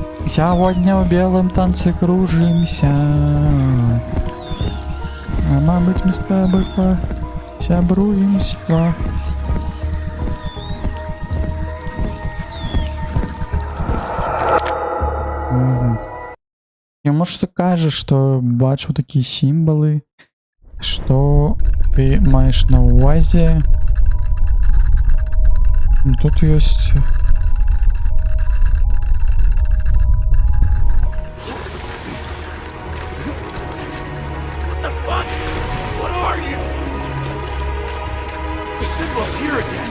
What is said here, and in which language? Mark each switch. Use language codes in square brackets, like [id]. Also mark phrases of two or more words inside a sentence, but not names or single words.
[ru] Сегодня в белом танце кружимся. А мабуть, мы с тобой посябруемся. Я, может, [uk] ти кажеш, що бачу такі символи, що ти маєш на увазі. Тут є... [en] The fuck? What are you? The symbol's here again.